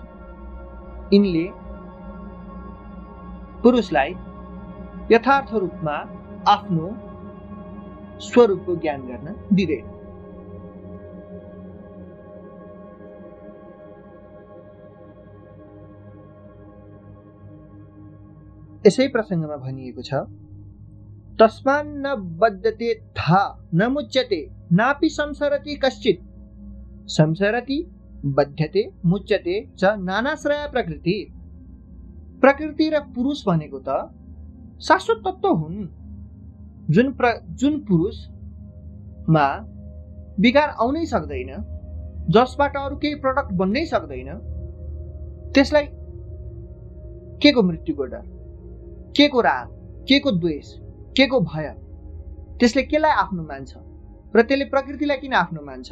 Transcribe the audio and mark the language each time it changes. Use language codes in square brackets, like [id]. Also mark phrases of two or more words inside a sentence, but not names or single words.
[ne] यिनले पुरुषलाई यथार्थ रूपमा आफ्नो स्वरूपको ज्ञान गर्न दिँदैन। यसै प्रसङ्गमा भनिएको छ, [sa] तस्मान्न बद्धते था न मुच्यते नापि संसरति कश्चित् संसरति बध्यते मुच्यते च नानाश्रय प्रकृति। [ne] प्रकृति र पुरुष भनेको त शाश्वत तत्त्व हुन्। जुन पुरुषमा विकार आउनै सक्दैन, जसबाट अरू केही प्रडक्ट बन्नै सक्दैन, त्यसलाई के को मृत्युको डर, के को राग, के को द्वेष, के को भय, त्यसले केलाई आफ्नो मान्छ र त्यसले प्रकृतिलाई किन आफ्नो मान्छ?